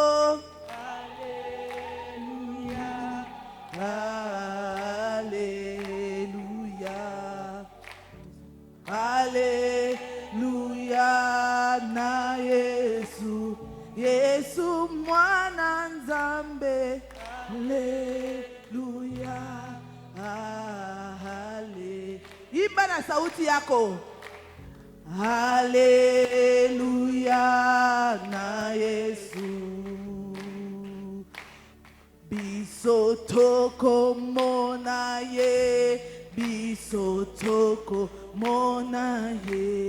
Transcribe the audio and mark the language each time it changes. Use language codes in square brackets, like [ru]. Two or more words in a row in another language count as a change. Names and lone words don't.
[ln] Alléluia. Alléluia. Alléluia na Yesu. Yesu mwana nzambe. Alléluia. [sw] Imba na sauti yako. Alléluia na Yesu. [ln] Biso toko mona ye. Biso toko mona ye.